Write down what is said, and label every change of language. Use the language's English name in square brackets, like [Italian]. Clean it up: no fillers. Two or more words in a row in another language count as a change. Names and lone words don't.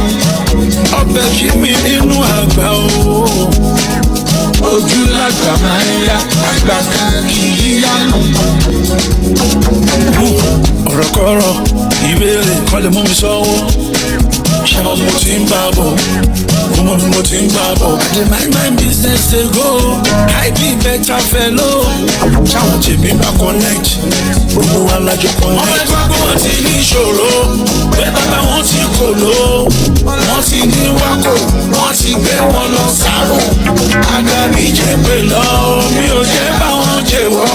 [Yoruba] Ọbẹ̀ kí mi nínú àgbà o. Ojú làgbà máa ń yá, àgbà kan kì í yánu. Ọ̀rọ̀kọ̀rọ̀ ìbéèrè kọ́lé mú mi sọ́wọ́. Ṣé mo ti ń bá bọ̀? Mo ti ń bá bọ̀. [Nigerian Pidgin] I dey mind my business dey go. I be better fellow. [Yoruba] Ṣáwọn tèmi bá connect. Gbogbo wa lájọ connect. Ọmọ ẹgbẹ́ gbogbo wọn ti ní ìṣòro. Bẹ́ẹ̀ bàbá wọn ti kò ló. Wọ́n ti ní wákò. Wọ́n ti gbé wọn lọ sáró. Àgàbí jẹ́ pé lọ. Mi ò jẹ́ bá wọn jẹ wọ́.